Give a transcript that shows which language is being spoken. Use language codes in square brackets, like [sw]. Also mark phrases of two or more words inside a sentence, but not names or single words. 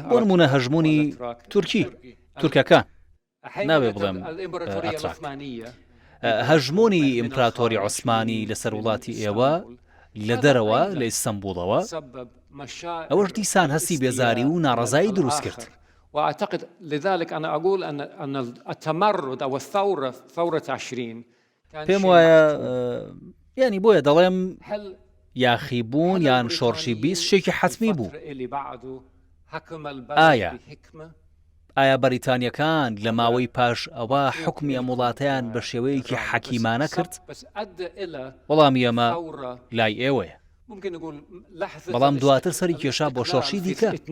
[ckb] بۆ نمونە هەژمونی تورکی تورکەکان ناوێ بڵێم ئەتراک هەژمونی ئیمپراتۆری عوسمانی لەسەر وڵاتی ئێوە لە دەرەوە لە ئیستەمبوڵەوە ئەوەش دیسان هەستی بێزاری و ناڕەزایی دروست کرد [ar] وأعتقد لذلك أنا أقول أن التمرد أو الثورة ثورة 20 [ckb] پێم وایە ینی بۆیە دەڵێم یاخیبوون یان شۆڕشی بیست شتێکی حتمی بوو ئایا بەریتانیەکان لە ماوەی پاش ئەوە حکمی ئەم وڵاتەیان بە شێوەیەکی حەکیمانە کرد وەڵامی ئەمە لای ئێوەیە بەڵام دواتر سەری کێشا بۆ شۆڕشی دیکە